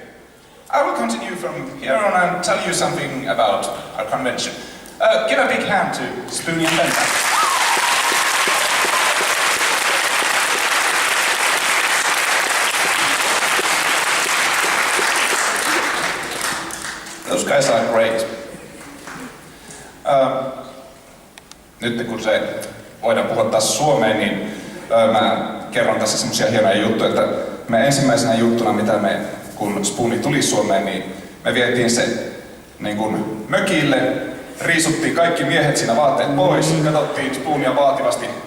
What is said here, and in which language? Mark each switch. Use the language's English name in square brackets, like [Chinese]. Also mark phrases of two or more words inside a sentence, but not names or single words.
[English] I will continue from here on and tell you something about our convention. Give a big hand to Spoonie and Benta. Those guys are great. [Finnish] Nyt kun voidaan puhua taas suomeen, niin mä kerron tässä semmosia hienoja juttuja, että me ensimmäisenä juttuna, kun Spoonie tuli Suomeen, niin me vietiin se niin kun mökille, riisuttiin kaikki miehet siinä vaatteet pois, katsottiin Spoonia vaativasti.